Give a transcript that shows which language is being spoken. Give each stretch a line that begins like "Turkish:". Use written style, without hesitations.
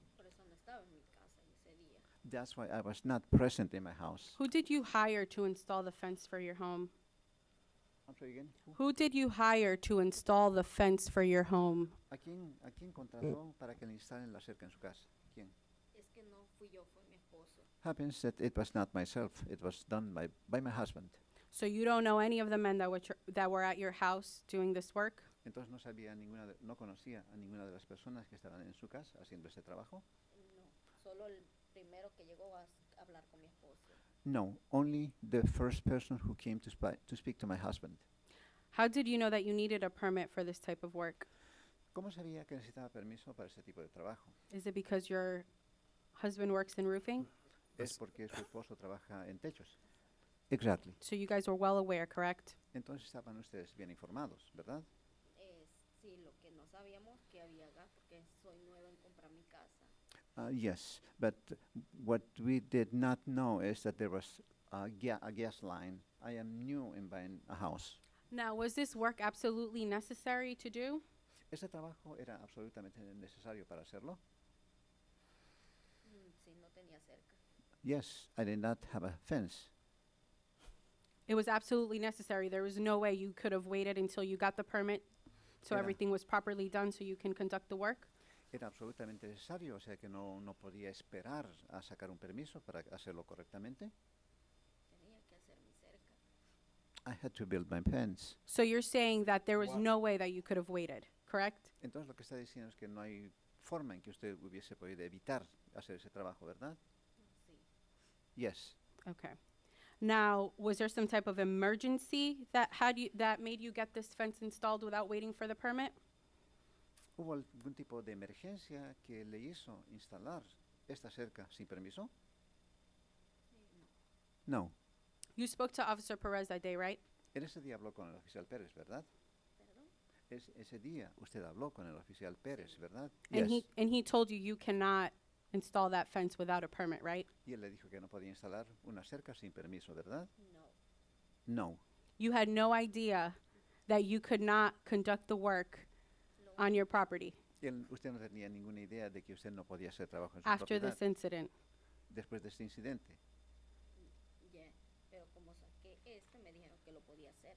Spanish: Por eso no estaba en mi casa ese día.
English: That's why I was not present in my house. Who did you hire to install the fence for your home? I'm sorry again. Who did you hire to install the fence for your home?
Spanish: ¿A quién contrató para que le instalen la cerca en su casa? ¿Quién? Es que no fui yo, fue mi esposo.
English: Happens that it was not myself. It was done by my husband. So you don't know any of the men that were at your house doing this work?
Spanish: Entonces no conocía a ninguna de las personas que estaban en su casa haciendo ese trabajo. No, solo el primero que llegó a hablar con mi esposo.
English: No, only the first person who came to speak to my husband. How did you know that you needed a permit for this type of work?
Spanish: ¿Cómo sabía que necesitaba permiso para ese tipo de trabajo?
English: Is it because your husband works in roofing?
Spanish: Es porque su esposo trabaja en techos.
English: Exactly. So you guys were well aware, correct?
Spanish: Entonces estaban ustedes bien informados, ¿verdad? Sí, lo que no sabíamos que había gas, porque soy nueva en comprar mi casa.
English: Yes, but what we did not know is that there was a gas line. I am new in buying a house. Now, was this work absolutely necessary to do?
Spanish: ¿Ese trabajo era absolutamente necesario para hacerlo? Sí, no tenía cerca.
English: Yes, I did not have a fence. It was absolutely necessary. There was no way you could have waited until you got the permit so
Spanish: Era.
English: everything was properly done so you can conduct the work?
Spanish: Era absolutamente necesario, o sea que no podía esperar a sacar un permiso para hacerlo correctamente. Tenía que hacer mi cerca.
English: I had to build my fence. So you're saying that there was no way that you could have waited, correct?
Spanish: Entonces lo que está diciendo es que no hay forma en que usted hubiese podido evitar hacer ese trabajo, ¿verdad? Sí.
English: Yes. Okay. Now, was there some type of emergency that made you get this fence installed without waiting for the permit?
Spanish: ¿Hubo algún tipo de emergencia que le hizo instalar esta cerca sin permiso? No.
English: You spoke to Officer Perez that day, right?
Spanish: En ese día habló con el oficial Pérez, ¿verdad? ¿Perdón? Ese día usted habló con el oficial Pérez, ¿verdad?
English: And Yes. he told you cannot install that fence without a permit, right?
Spanish: Y él le dijo que no podía instalar una cerca sin permiso, ¿verdad? No.
English: No. You had no idea that you could not conduct the work on your property
Spanish: Usted no tenía ninguna idea de que usted no podía hacer trabajo en su
English: after
Spanish: propiedad
English: this incident.
Spanish: después de este incidente.
English: Yeah.
Spanish: Pero como saqué me dijeron que lo podía hacer.